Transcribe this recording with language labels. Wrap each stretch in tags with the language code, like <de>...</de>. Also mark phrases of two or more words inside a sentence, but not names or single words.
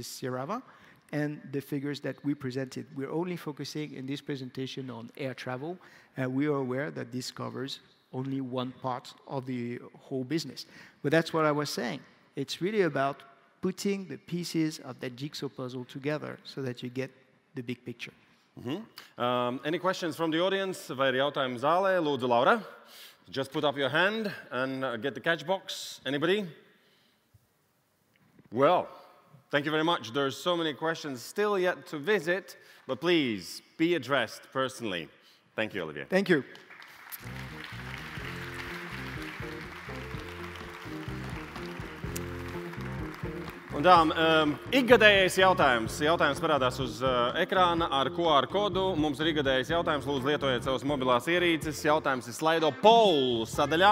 <en>Sirava and the figures that we presented. We're only focusing in this presentation on air travel, and we are aware that this covers only one part of the whole business. But that's what I was saying. It's really about putting the pieces of that jigsaw puzzle together so that you get the big picture. Mm-hmm. Any questions from the audience?</en> <lv>Vai ir jautājumi zālē? Lūdzu, Laura.</lv> <en>Just put up your hand and get the catch box. Anybody? Well, thank you very much. There's so many questions still yet to visit, but please be addressed personally. Thank you, Olivier. Thank you.</en> <lv>Un tā, ikgadējais jautājums. Jautājums parādās uz ekrāna ar QR kodu. Mums ir ikgadējais jautājums. Lūdzu, lietojiet savas mobilās ierīces. Jautājums ir Slido Poll sadaļā.</lv>